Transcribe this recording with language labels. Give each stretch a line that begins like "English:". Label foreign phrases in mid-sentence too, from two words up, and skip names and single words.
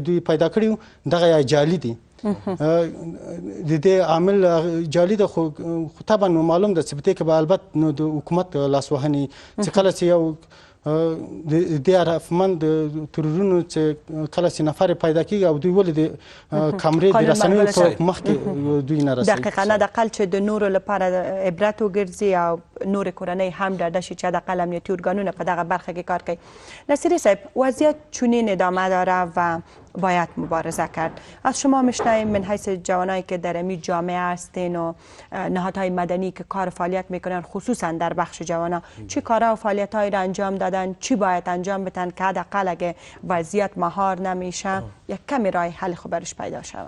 Pashto: دوی پیدا کړي وو دغه یا جعلي دي، د دې عامل جعلي ده، خو طبعا معلوم ده چې په دې کې به البته نو د حکومت لاسوهنې چې کله چې یو د دې هدفمند ترورونو چې کله چې نفر پیدا کېږي او دوی ولې د کامرې د رسنیو په مخ کې دوی نه رسوي. دقیقا حداقل چې د نورو لپاره عبرت وګرځي او نورې کورنۍ هم ډاډه شي چې حداقل امنیتي ارګانونه په دغه برخه کې کار کوي.
Persian: نصیری صاحب، وضعیت چنین ادامه داره و باید مبارزه کرد. از شما میشنویم من حیث جوانایی که در این جامعه هستین و نهادهای مدنی که کار و فعالیت میکنن، خصوصا در بخش جوانا، چی کارها و فعالیت‌هایی را انجام دادن، چی باید انجام بدن که حداقل اگه وضعیت مهار نمیشه یک کمی راه حل خوب برش پیدا شود؟